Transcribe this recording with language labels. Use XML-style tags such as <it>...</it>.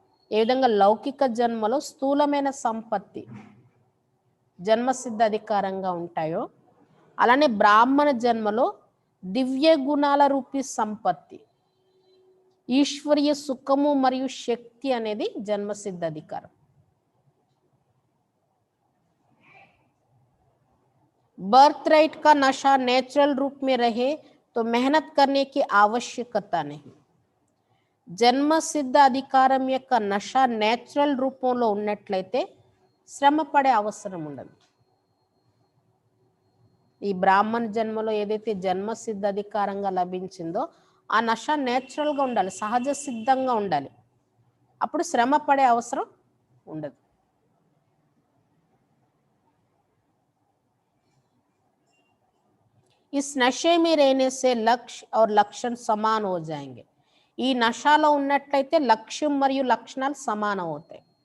<te>ఏ విధంగా లౌకిక జన్మలో స్థూలమైన సంపత్తి జన్మసిద్ధ అధికారంగా ఉంటాయో, అలానే బ్రాహ్మణ జన్మలో దివ్య గుణాల రూపీ సంపత్తి, ఈశ్వరీయ సుఖము మరియు శక్తి అనేది జన్మసిద్ధ అధికారం.</te> <hi>बर्थ राइट का नशा नेचुरल रूप में रहे तो मेहनत करने की आवश्यकता नहीं.</hi> <te>జన్మ సిద్ధ అధికారం యొక్క నష నేచురల్ రూపంలో ఉన్నట్లయితే శ్రమ పడే అవసరం ఉండదు. ఈ బ్రాహ్మణ జన్మలో ఏదైతే జన్మ సిద్ధ అధికారంగా లభించిందో ఆ నష నేచురల్గా ఉండాలి, సహజ సిద్ధంగా ఉండాలి. అప్పుడు శ్రమ పడే అవసరం ఉండదు.</te> <hi>इस नशे में रहने से लक्ष्य और लक्षण समान हो जाएंगे.</hi> <te>ఈ నషాలో ఉన్నట్లయితే లక్ష్యం మరియు లక్షణాలు సమానం అవుతాయి.</te>